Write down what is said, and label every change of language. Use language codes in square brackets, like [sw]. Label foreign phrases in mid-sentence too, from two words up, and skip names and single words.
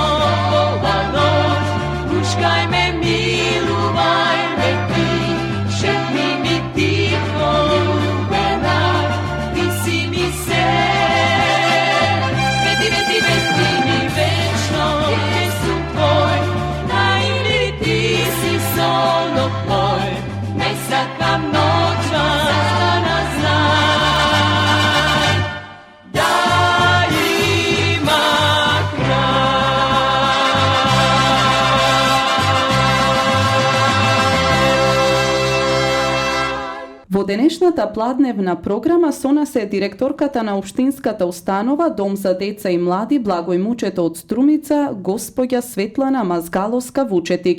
[mk] ova noć Huškaj me, miluvaj me ti Šetni mi tiho ljubena Ti si mi sen Veti, veti, veti mi večno Gdje sam tvoj Najmili ti si sonot moj Ne sakam noć van Za nas znaj Da ima Во денешната пладневна програма со нас е директорката на Општинската установа Дом за деца и млади Благој Мучето од Струмица, господја Светлана Мазгаловска-Вучетик.